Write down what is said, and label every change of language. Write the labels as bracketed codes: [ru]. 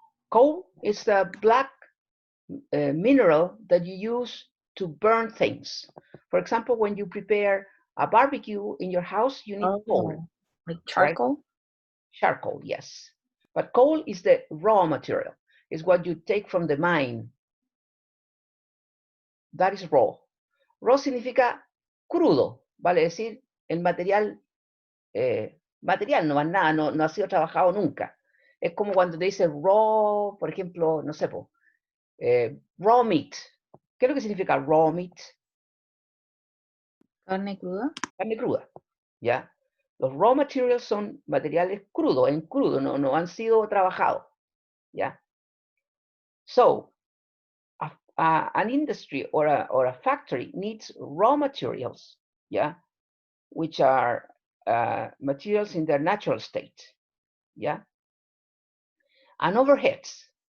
[en] Coal is the black mineral that you use to burn things. For example, when you prepare a barbecue in your house, you need coal. Like charcoal? Right? Charcoal, yes. But coal is the raw material. It's what you take from the mine. That is raw. [es] Raw significa crudo, vale decir el material, material, no más nada, no ha sido trabajado nunca. Es como cuando te dice raw, por ejemplo, no sé, raw meat. ¿Qué es lo que significa raw meat? Carne cruda. Carne cruda, ¿ya? Los raw materials son materiales crudos, en crudo, no han sido trabajados, ¿ya? [en] So, an industry or a factory needs raw materials, yeah, which are materials in their natural state, yeah, and overheads.